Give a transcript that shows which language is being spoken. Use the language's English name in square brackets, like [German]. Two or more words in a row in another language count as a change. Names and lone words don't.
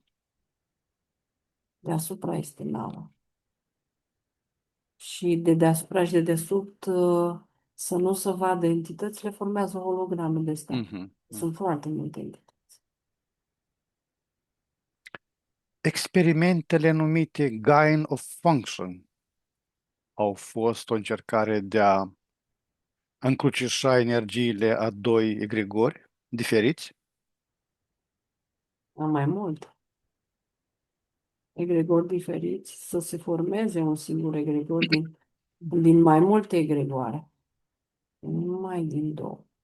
[Romanian] Deasupra este nava. Și de deasupra și de desubt, să nu se vadă entitățile, formează holograme de astea. Mhm, mhm. Sunt foarte multe entități. Experimentele numite [English] gain of function [Romanian] au fost o încercare de a încrucișa energiile a doi egregori diferiți. Am mai mult. Egregori diferiți, să se formeze un singur egregor din mai multe egregoare, nu numai din două.